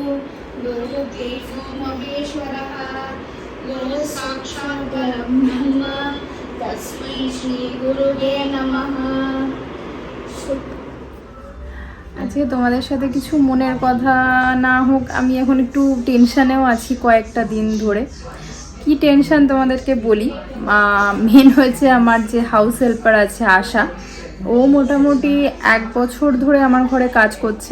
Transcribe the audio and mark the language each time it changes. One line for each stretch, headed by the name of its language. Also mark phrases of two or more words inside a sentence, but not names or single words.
Sanskrit: गुरुदेवो महेश्वरः गुरु साक्षात् परब्रह्म तस्मै श्री गुरुवे नमः।
Bangla: আজকে তোমাদের সাথে কিছু মনের কথা না হোক, আমি এখন একটু টেনশানেও আছি কয়েকটা দিন ধরে। কি টেনশান তোমাদেরকে বলি। মেন হয়েছে আমার যে
English: house helper
Bangla: আছে আশা, ও মোটামুটি 1 বছর ধরে আমার ঘরে কাজ করছে।